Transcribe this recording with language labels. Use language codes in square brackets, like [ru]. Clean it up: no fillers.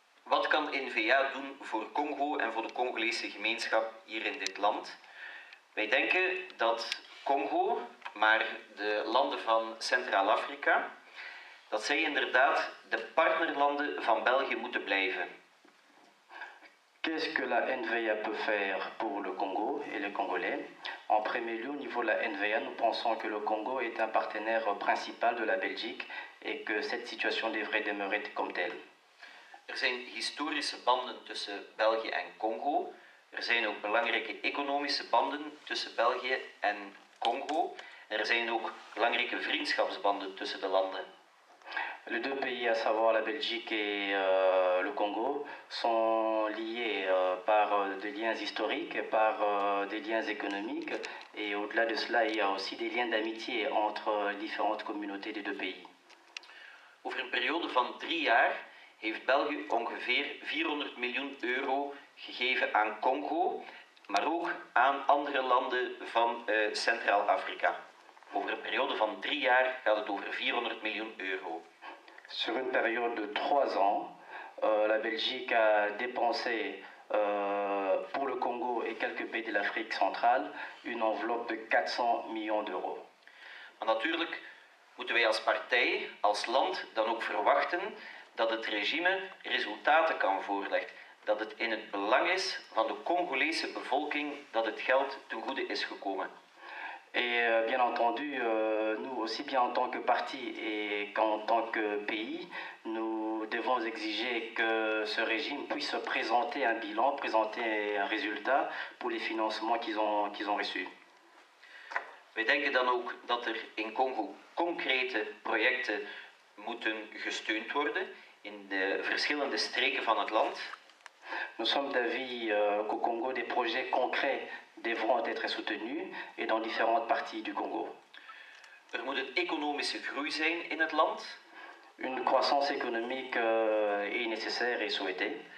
[nl] Wat kan NVA doen voor Congo en voor de Congolese gemeenschap hier in dit land? Wij denken dat Congo, maar de landen van Centraal-Afrika, dat zij inderdaad de partnerlanden van België moeten blijven. [fr] Qu'est-ce que la NVA peut faire pour le Congo et les Congolais? En premier lieu, au niveau de la NVA, nous pensons que le Congo est un partenaire principal de la Belgique et que cette situation devrait demeurer comme telle. [nl] Er zijn historische banden tussen België en Congo. Er zijn ook belangrijke economische banden tussen België en Congo. En er zijn ook belangrijke vriendschapsbanden tussen de landen. [fr] Les deux pays, à savoir la Belgique et le Congo, sont liés par des liens historiques, par des liens économiques, et au-delà de cela, il y a aussi des liens d'amitié entre différentes communautés des deux pays. [nl] Over een periode van 3 jaar heeft België ongeveer 400 miljoen euro gegeven aan Congo, maar ook aan andere landen van Centraal-Afrika. Over een periode van 3 jaar gaat het over 400 miljoen euro. [fr] Sur une période de 3 ans, la Belgique a dépensé pour le Congo et quelques pays de l'Afrique centrale une enveloppe de 400 millions d'euros. [nl] Maar natuurlijk moeten wij als partij, als land dan ook verwachten dat het regime resultaten kan voorleggen. Dat het in het belang is van de Congolese bevolking dat het geld ten goede is gekomen. [fr] Et bien entendu, nous aussi bien en tant que parti et qu'en tant que pays, nous devons exiger que ce régime puisse présenter un bilan, présenter un résultat pour les financements qu'ils ont reçus. [nl] Wij denken dan ook dat er in Congo concrete projecten moeten gesteund worden in de verschillende streken van het land. [fr] Nous sommes d'avis qu'au Congo, des projets concrets devront être soutenus et dans différentes parties du Congo. [nl] Er moet een economische groei zijn in het land. [fr] Une croissance économique est nécessaire et souhaitée.